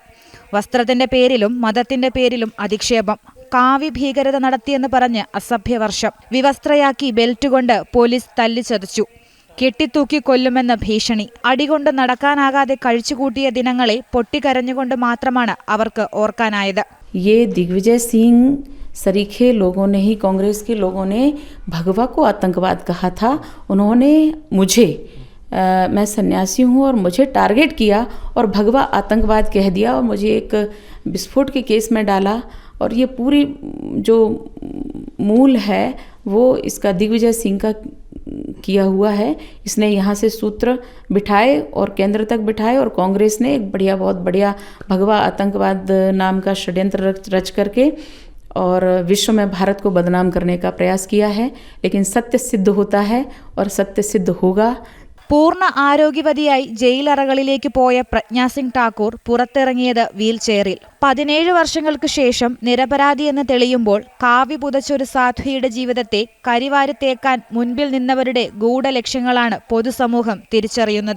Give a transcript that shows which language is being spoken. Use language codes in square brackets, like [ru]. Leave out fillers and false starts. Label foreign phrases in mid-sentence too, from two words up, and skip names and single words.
[ml] വസ്ത്രത്തിന്റെ പേരിലും മതത്തിന്റെ പേരിലും അധിക്ഷേപം, കാവി ഭീകരത നടത്തിയെന്ന് പറഞ്ഞ് അസഭ്യവർഷം, വിവസ്ത്രയാക്കി ബെൽറ്റുകൊണ്ട് പോലീസ് തല്ലിച്ചതച്ചു, കെട്ടിത്തൂക്കി കൊല്ലുമെന്ന് ഭീഷണി, അടികൊണ്ട് നടക്കാനാകാതെ കഴിച്ചുകൂട്ടിയ ദിനങ്ങളെ പൊട്ടിക്കരഞ്ഞുകൊണ്ട് മാത്രമാണ് അവർക്ക് ഓർക്കാനായത്. [hi] ദിഗ്വിജയ് സിംഗ് सरीखे लोगों ने ही, कांग्रेस के लोगों ने भगवा को आतंकवाद कहा था. उन्होंने मुझे, मैं सन्यासी हूँ और मुझे टारगेट किया और भगवा आतंकवाद कह दिया और मुझे एक विस्फोट के केस में डाला. और ये पूरी जो मूल है वो इसका दिग्विजय सिंह का किया हुआ है. इसने यहाँ से सूत्र बिठाए और केंद्र तक बिठाए और कांग्रेस ने एक बहुत बढ़िया भगवा आतंकवाद नाम का षड्यंत्र रच करके और विश्व में भारत को बदनाम करने का प्रयास किया है. लेकिन सत्य सिद्ध होता है और सत्य सिद्ध होगा. [ml] പൂർണ്ണ ആരോഗ്യവതിയായി ജയിലറകളിലേക്ക് പോയ പ്രജ്ഞാ സിംഗ് ഠാക്കൂർ പുറത്തിറങ്ങിയത് വീൽചെയറിൽ. 17 വർഷങ്ങൾക്ക് ശേഷം നിരപരാധിയെന്ന് തെളിയുമ്പോൾ കാവ്യ പുതച്ചൊരു സാധ്വിയുടെ ജീവിതത്തെ കരിവാരി തേക്കാൻ മുൻപിൽ നിന്നവരുടെ ഗൂഢലക്ഷ്യങ്ങളാണ് പൊതുസമൂഹം തിരിച്ചറിയുന്നത്.